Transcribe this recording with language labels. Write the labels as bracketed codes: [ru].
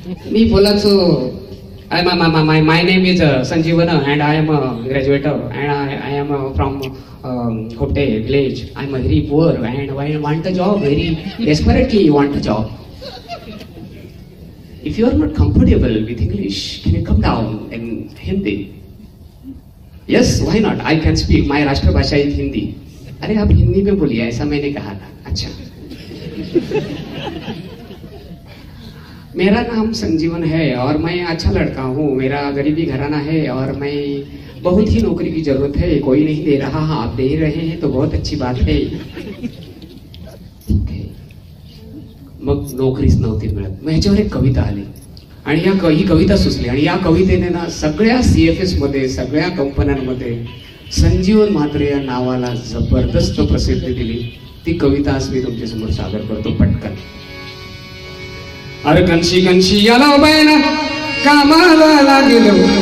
[mr] मी बोलायचो [en] my name is Sanjeevana and I am a graduator and I am from Khopte village. I am very poor and I want a job, very desperately want a job. If you are not comfortable with English, can you come down in Hindi? Yes, why not? I can speak. My राष्ट्र भाषा is Hindi. [hi] अरे आप हिंदी में बोलिए, ऐसा मैंने कहा था. अच्छा. मेरा नाम संजीवन है और मैं अच्छा लड़का हूँ. मेरा गरीबी घराना है और मैं बहुत ही नौकरी की जरूरत है. कोई नहीं दे रहा, आप दे रहे हैं तो बहुत अच्छी बात है. [mr] मग नोकरीच नव्हती मिळत. मग ह्याच्यावर एक कविता आली आणि ही कविता सुचली. आणि या कवितेने ना सगळ्या CFS मध्ये, सगळ्या कंपन्यांमध्ये संजीवन म्हात्रे या नावाला जबरदस्त प्रसिद्धी दिली. ती कविता आज मी तुमच्या समोर सादर करतो पटकन. अरे कनशी कनशी यादव बैना कामाला लागलो.